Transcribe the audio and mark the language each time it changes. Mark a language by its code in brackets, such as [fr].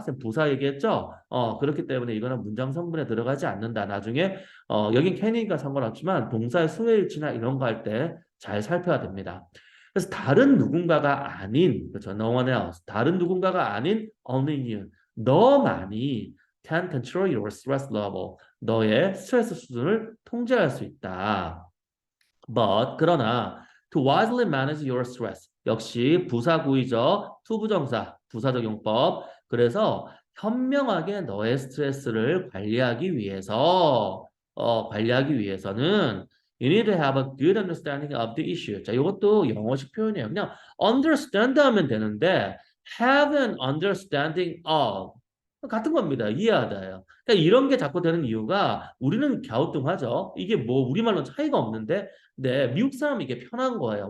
[ko] 쌤 부사 얘기했죠? 그렇기 때문에 이거는 문장 성분에 들어가지 않는다. 나중에 여긴 can이니까 상관없지만 동사의 수요일치나 이런 거 할 때 잘 살펴야 됩니다. 그래서 다른 누군가가 아닌 그렇죠. [en] No one else. [ko] 다른 누군가가 아닌 [en] only you. [ko] 너만이 [en] can control your stress level. [ko] 너의 스트레스 수준을 통제할 수 있다. But 그러나 [en] to wisely manage your stress [ko] 역시 부사구이죠. 투부정사 부사적 용법. 그래서 현명하게 너의 스트레스를 관리하기 위해서는 [en] you need to have a good understanding of the issue. [ko] 자, 이것도 영어식 표현이에요. 그냥 understand 하면 되는데 [en] have an understanding of [ko] 같은 겁니다. 이해하다예요. 그러니까 이런 게 자꾸 되는 이유가 우리는 갸우뚱하죠. 이게 뭐 우리말로 차이가 없는데 네, 미국 사람은 이게 편한 거예요.